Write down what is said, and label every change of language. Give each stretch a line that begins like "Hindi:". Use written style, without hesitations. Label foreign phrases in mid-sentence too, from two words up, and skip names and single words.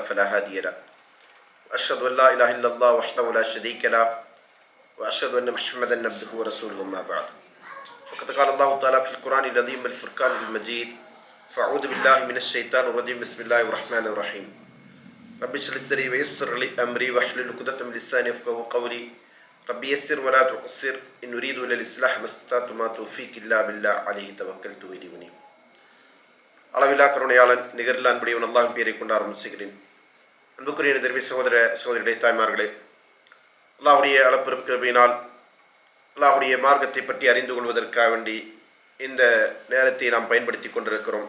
Arabic: فلا هادي له وأشهد أن لا إله إلا الله وحده لا شريك له وأشهد أن محمدا عبده ورسوله أما بعد فقد قال الله تعالى في القرآن العظيم والفرقان المجيد فأعوذ بالله من الشيطان الرجيم بسم الله الرحمن الرحيم رب اشرح لي صدري ويسر لي أمري واحلل عقدة من لساني يفقهوا قولي رب يسر ولا تعسر إن أريد إلا الإصلاح ما استطعت وما توفيقي إلا بالله عليه توكلت وإليه أنيب.
Tamil: அளவில்லா கருணையாளன் நிகரில் அன்புடையவன் அல்லாஹ்வின் பெயரை கொண்டு ஆரம்பிச்சுகிறேன். அன்புக்குரிய நிதர்வி சகோதர சகோதரிகளே, தாய்மார்களே, அல்லாஹ்வுடைய அளப்பெரும் கிருபையினால் அல்லாஹ்வுடைய மார்க்கத்தை பற்றி அறிந்து கொள்வதற்காக வேண்டி இந்த நேரத்தை நாம் பயன்படுத்தி கொண்டிருக்கிறோம்.